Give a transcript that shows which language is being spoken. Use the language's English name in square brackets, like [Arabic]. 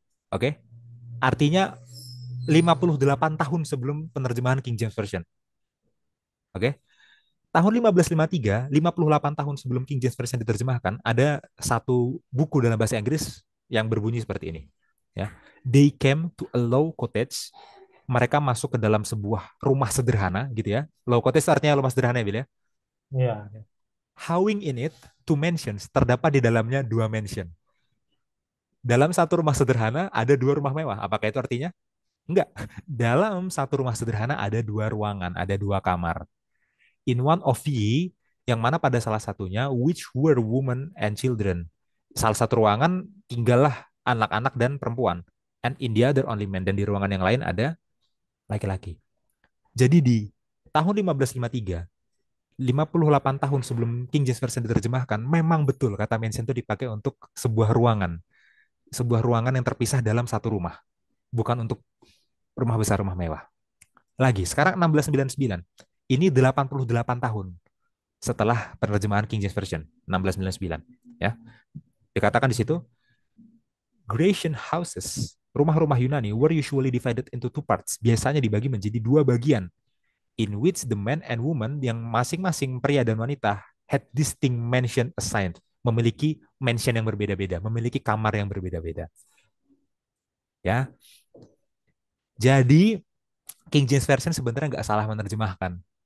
[Indonesian] Oke, artinya 58 tahun sebelum penerjemahan King James Version. Oke, tahun 1553, 58 tahun sebelum King James Version diterjemahkan, ada satu buku dalam bahasa Inggris yang berbunyi seperti ini. Ya, [English] they came to a low cottage. [Indonesian] Mereka masuk ke dalam sebuah rumah sederhana, gitu ya. Low cottage artinya rumah sederhana ya, Bil ya. Iya. [English] Howing in it, two mansions. [Indonesian] Terdapat di dalamnya dua mansion. Dalam satu rumah sederhana ada dua rumah mewah. Apakah itu artinya? Enggak. Dalam satu rumah sederhana ada dua ruangan, ada dua kamar. [English] In one of ye, [Indonesian] yang mana pada salah satunya, [English] which were women and children. [Indonesian] Salah satu ruangan tinggallah anak-anak dan perempuan. [English] And in the other only men. [Indonesian] Dan di ruangan yang lain ada laki-laki. Jadi di tahun 1553, 58 tahun sebelum King James Version diterjemahkan, memang betul kata mansion itu dipakai untuk sebuah ruangan. Sebuah ruangan yang terpisah dalam satu rumah. Bukan untuk rumah besar, rumah mewah. Lagi, sekarang 1699. Ini 88 tahun setelah penerjemahan King James Version 1699 ya. Dikatakan di situ [English] Grecian houses, [Indonesian] rumah-rumah Yunani [English] were usually divided into two parts. [Indonesian] Biasanya dibagi menjadi dua bagian [English] in which the man and woman [Indonesian] yang masing-masing pria dan wanita [English] had distinct mansion assigned, [Indonesian] memiliki mansion yang berbeda-beda, memiliki kamar yang berbeda-beda ya. Jadi King James Version sebenarnya nggak salah menerjemahkan.